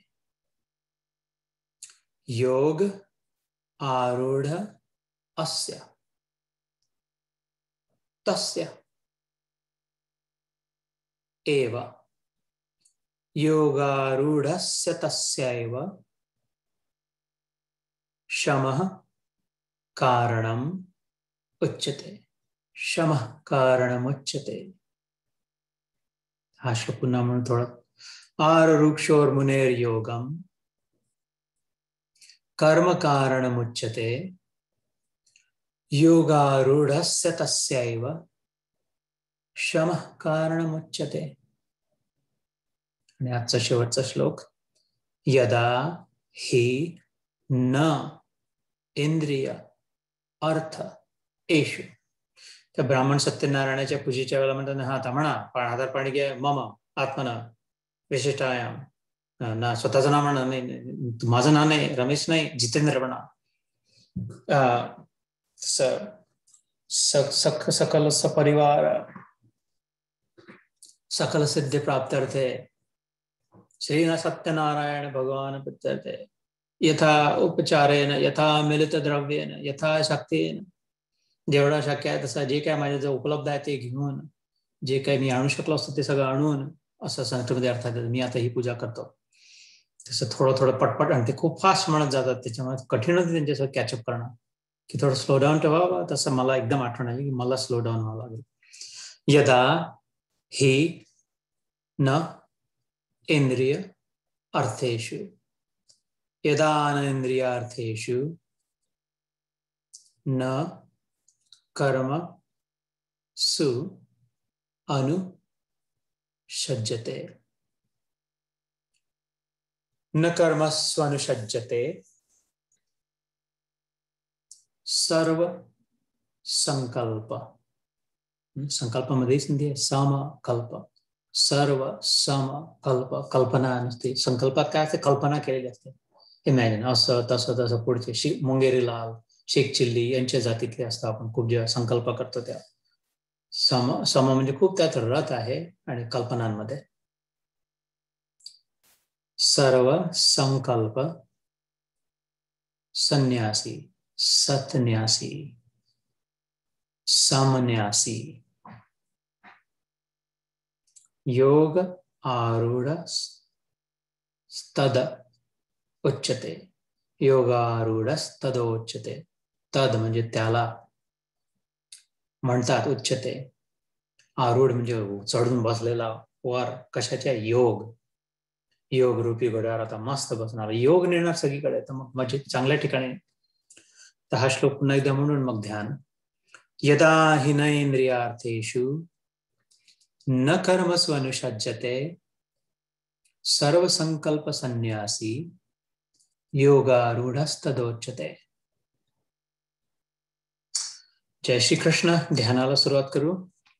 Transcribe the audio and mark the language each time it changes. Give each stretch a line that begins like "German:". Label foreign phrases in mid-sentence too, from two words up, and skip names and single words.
Sanskrit: योग आरूढ़ अस्य तस्य एव योगारूढ़स्य तस्यैव शमः कारणम उच्यते, शमः कारणमुच्यते.
Marathi: हा श्लोक पुन्हा म्हणून थोडं.
Sanskrit: आरुरुक्षोर मुनेर्योगम कर्म कारणमुच्यते योगारूढ़स्य तस्यैव शमः कारणमुच्यते.
Marathi: आणि आजचा शेवटचा श्लोक.
Sanskrit: यदा हि न इंद्रिय अर्थ एषु.
Marathi: त्या ब्राह्मण सत्यनारायणाच्या पूजेच्या वेळेला म्हणतात ना, हा आता म्हणा, हातात पाणी घ्या,
Sanskrit: मम आत्मना विशिष्टायाम,
Marathi: ना स्वतःचं नाव म्हणा, नाही माझं नाव नाही, रमेश नाही, जितेंद्र म्हणा.
Sanskrit: सकल सपरिवार सकल सिद्धि प्राप्त्यर्थे श्री सत्यनारायण भगवान प्रत्यर्थे यथा उपचारेण यथा मिलित द्रव्येन यथा शक्तीन,
Marathi: जेवढा शक्य आहे तसं जे काय माझ्या जो उपलब्ध आहे ते घेऊन, जे काही मी आणू शकलो असतो ते सगळं आणून, असं संस्कृतमध्ये अर्थात मी आता ही पूजा करतो. तसं थोडं थोडं पटपट, आणि ते खूप फास्ट म्हणत जातात, त्याच्यामुळे कठीण होते त्यांच्यासोबत कॅचअप करणं, की थोडं
English: slow down
Marathi: ठेवावं. तसं मला एकदम आठवण आली की मला
English: slow down
Marathi: व्हावं लागेल.
Sanskrit: यदा हि न इंद्रिय अर्थेषु, यदा न इंद्रियार्थेषु न कर्म सु अनुषज्यते, न कर्मस्वनुषज्यते सर्व संकल्प,
Marathi: संकल्पामध्ये संधी आहे समकल्प, सर्व समकल्प, कल्पना नसते. संकल्पात काय असते? कल्पना केलेली असते. इमॅजिन असं तसं तसं पुढचे मुंगेरी लाल, शेख चिल्ली यांच्या जातीतले असतं. आपण खूप जेव्हा संकल्प करतो तेव्हा सम म्हणजे खूप त्यात रथ आहे. आणि कल्पनांमध्ये
Sanskrit: सर्व संकल्प संन्यासी, सत्न्यासी, समन्यासी, योग आरूढ़ तद उच्यते, योगारूढ़ तदोच्यते.
Marathi: तद म्हणजे त्याला म्हणतात, उच्यते. आरूढ म्हणजे चढून बसलेला वर कशाच्या? योग. योग रूपी घोड्यावर आता मस्त बसणार, योग नेणार सगळीकडे. तर मग म्हणजे चांगल्या ठिकाणी. तर हा श्लोक पुन्हा एकदा म्हणून मग ध्यान.
Sanskrit: यदा हि न इंद्रियार्थेषु न कर्मसु अनुषज्यते सर्व संकल्प संन्यासी योगारूढस्तदोच्यते.
Marathi: जय श्री कृष्ण. ध्यानाला सुरुवात करू.